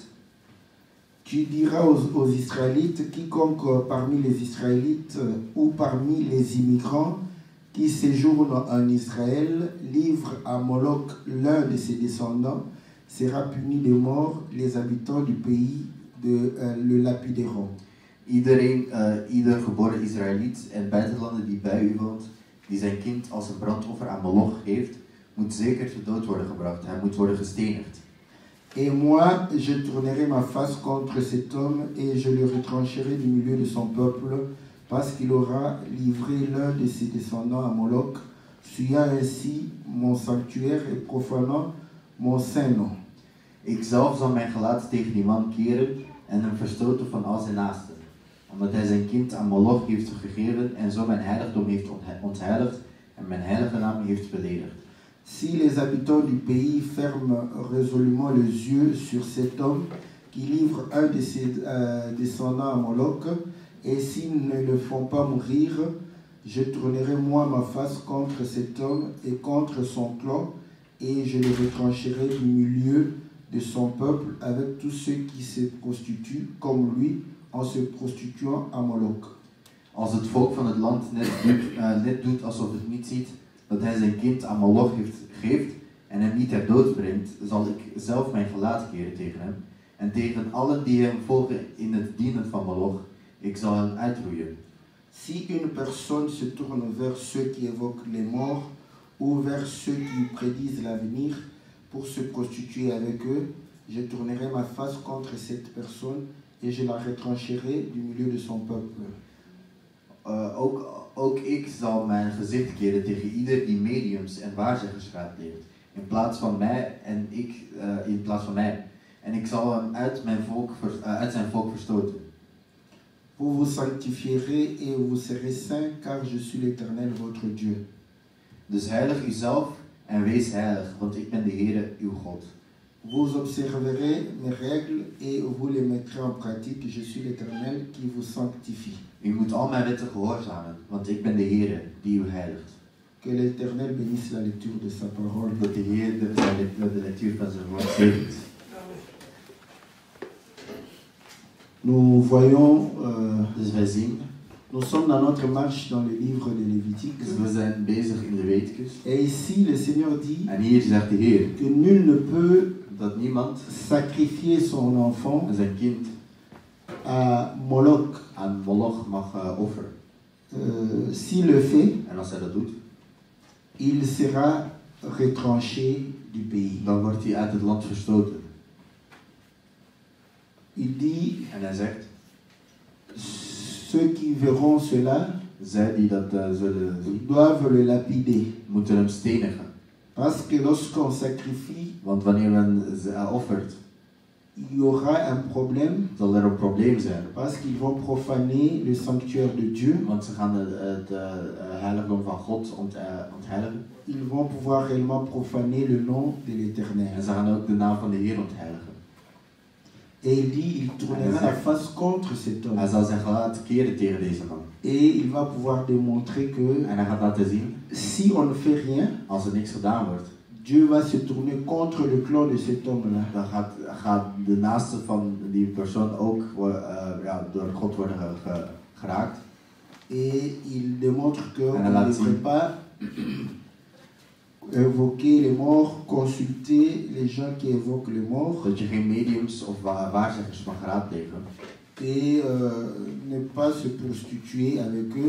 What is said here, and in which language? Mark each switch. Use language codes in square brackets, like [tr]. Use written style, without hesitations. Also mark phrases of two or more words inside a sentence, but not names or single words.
[fr] tu diras aux Israélites, quiconque parmi les Israélites ou parmi les immigrants qui séjournent en Israël livre à Moloch l'un de ses descendants, sera puni de mort. Les habitants du pays le lapideront. [nl] Ieder geboren Israëliet en buitenlander die bij u woont, die zijn kind als een brandoffer aan Moloch geeft, moet zeker ter dood worden gebracht. Hij moet worden gestenigd. [fr] Et moi, je tournerai ma face contre cet homme et je le retrancherai du milieu de son peuple, parce qu'il aura livré l'un de ses descendants à Moloch, souillant ainsi mon sanctuaire et profanant mon saint nom. [nl] Ik zelf zal mijn gelaat tegen die man keren en hem verstoten van al zijn naasten, omdat hij zijn kind aan Moloch heeft gegeven en zo mijn heiligdom heeft ontheiligd en mijn heilige naam heeft beledigd. [fr] Si les habitants du pays ferment résolument les yeux sur cet homme qui livre un de ses descendants à Moloch Et s'ils ne le font pas mourir, je tournerai moi ma face contre cet homme et contre son clan, et je le retrancherai du milieu de son peuple avec tous ceux qui se prostituent comme lui en se prostituant à Moloch. [nl] Als het volk van het land net doet alsof het niet ziet dat hij zijn kind aan Moloch geeft en hem niet ter dood brengt, zal ik zelf mijn gelaat keren tegen hem en tegen allen die hem volgen in het dienen van Moloch. Ik zal hen uitroeien. [fr] Si une personne se tourne vers ceux qui évoquent les morts ou vers ceux qui prédisent l'avenir pour se prostituer avec eux, je tournerai ma face contre cette personne et je la retrancherai du milieu de son peuple. [nl] Ook ik zal mijn gezicht keren tegen ieder die mediums en waarzeggers raadpleegt, in plaats van mij. En ik zal hem uit zijn volk verstoten. [fr] Vous vous sanctifierez et vous serez saints, car je suis l'Éternel, votre Dieu. [nl] Dus heilig uzelf en wees heilig, want ik ben de Heere, uw God. [fr] Vous observerez mes règles et vous les mettrez en pratique. Je suis l'Éternel qui vous sanctifie. [nl] U moet al mijn wetten gehoorzamen, want ik ben de Heere die u heiligt. [fr] Que l'Éternel bénisse la lecture de sa parole. [nl] Dat de Heer de lectuur van zijn woord zegent. [fr] Nous voyons, [nl] Dus wij zien, [fr] nous sommes dans notre marche dans le livre de Lévitique. [nl] dus we zijn bezig in de Leviticus. [fr] Et ici, le Seigneur dit [nl] En hier zegt de Heer [fr] que nul ne peut [nl] dat niemand [fr] sacrifier son enfant [nl] zijn kind [fr] à Moloch. [nl] aan Moloch mag offeren. [fr] S'il le fait, [nl] En als hij dat doet, [fr] il sera retranché du pays. [nl] dan wordt hij uit het land verstoten. [fr] Il dit, [nl] En hij zegt, [fr] ceux qui verront cela [nl] zij die dat zullen zien, [fr] doivent le lapider. [nl] moeten hem stenigen. [fr] Parce que lorsqu'on sacrifie, [nl] Want wanneer men offert, [fr] il y aura un problème. [nl] zal er een probleem zijn. [fr] Parce qu'ils vont profaner le sanctuaire de Dieu. [nl] Want ze gaan het heiligdom van God ontheiligen. [fr] Ils vont pouvoir réellement profaner le nom de l'Éternel. [nl] En ze gaan ook de naam van de Heer ontheiligen. [fr] Et il dit, il tournera la face contre cet homme. [nl] Hij zal zijn gelaat keren tegen deze man. [fr] Et il va pouvoir démontrer que [nl] En hij gaat laten zien, [fr] si on ne fait rien, [nl] als er niks gedaan wordt, [fr] Dieu va se tourner contre le clan de cet homme-là. [nl] dan gaat de naaste van die persoon ook door God worden geraakt. [fr] Et il démontre qu'on [nl] En [fr] ne [nl] laat [fr] devrait [nl] zien. [fr] pas évoquer les morts, consulter les gens qui évoquent les morts [nl] Dat je geen mediums of waarzeggers mag raadplegen. [fr] et ne pas se prostituer avec eux,